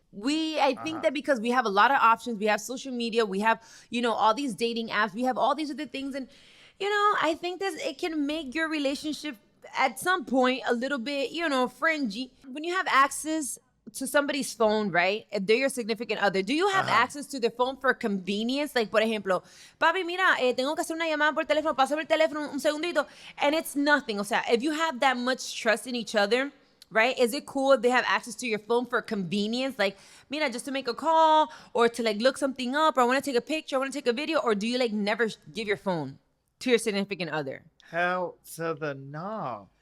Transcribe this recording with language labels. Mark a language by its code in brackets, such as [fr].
[en] I think that because we have a lot of options, we have social media, we have, you know, all these dating apps, we have all these other things. And, you know, I think that it can make your relationship at some point a little bit, you know, fringy. When you have access to somebody's phone, right? If they're your significant other, do you have access to their phone for convenience? [es] Like, por ejemplo, papi, mira, tengo que hacer una llamada por teléfono, pásame el teléfono un segundito. [en] And it's nothing. [es] O sea, [en] if you have that much trust in each other, right? Is it cool if they have access to your phone for convenience? Like, mira, just to make a call or to like look something up or I want to take a picture, I want to take a video, or do you like never give your phone to your significant other? Hell to the no.